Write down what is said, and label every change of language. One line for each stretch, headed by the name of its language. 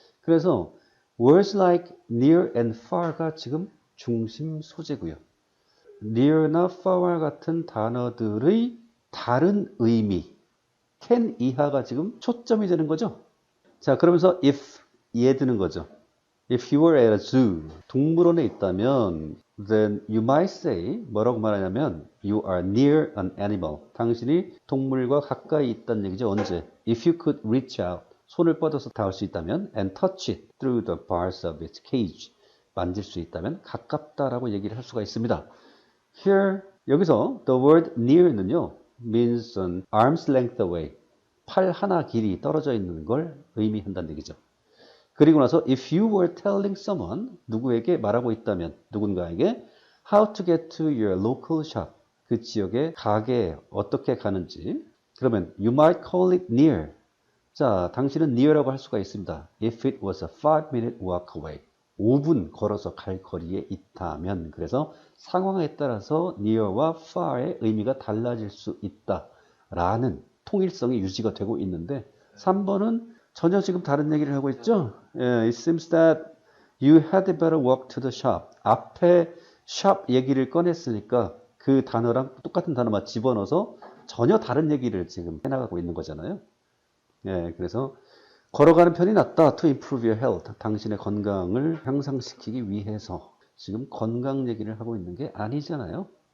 Korean: 그래서
English: words like near and far
Korean: 가 지금 중심 소재고요. near나 far와 같은 단어들의 다른 의미, can 이하가 지금 초점이 되는 거죠. 자, 그러면서 if 이해 드는 거죠.
English: If you were at a zoo,
Korean: 동물원에 있다면
English: then you might say,
Korean: 뭐라고 말하냐면
English: you are near an animal.
Korean: 당신이 동물과 가까이 있다는 얘기죠. 언제?
English: If you could reach out,
Korean: 손을 뻗어서 닿을 수 있다면
English: and touch it through the bars of its cage.
Korean: 만질 수 있다면 가깝다라고 얘기를 할 수가 있습니다.
English: Here,
Korean: 여기서
English: the word near는요, means an arm's length away.
Korean: 팔 하나 길이 떨어져 있는 걸 의미한다는 얘기죠.
English: 그리고 나서 if you were telling someone,
Korean: 누구에게 말하고 있다면, 누군가에게
English: how to get to your local shop,
Korean: 그 지역의 가게에 어떻게 가는지, 그러면
English: you might call it near.
Korean: 자, 당신은 near라고 할 수가 있습니다.
English: If it was a 5-minute walk away.
Korean: 5분 걸어서 갈 거리에 있다면. 그래서 상황에 따라서 near와 far의 의미가 달라질 수 있다라는 통일성이 유지가 되고 있는데 3번은 전혀 지금 다른 얘기를 하고 있죠.
English: It seems that you had better walk to the shop.
Korean: 앞에 shop 얘기를 꺼냈으니까 그 단어랑 똑같은 단어만 집어넣어서 전혀 다른 얘기를 지금 해나가고 있는 거잖아요. 그래서 걸어가는 편이 낫다.
English: To improve your health.
Korean: 당신의 건강을 향상시키기 위해서. 지금 건강 얘기를 하고 있는 게 아니잖아요.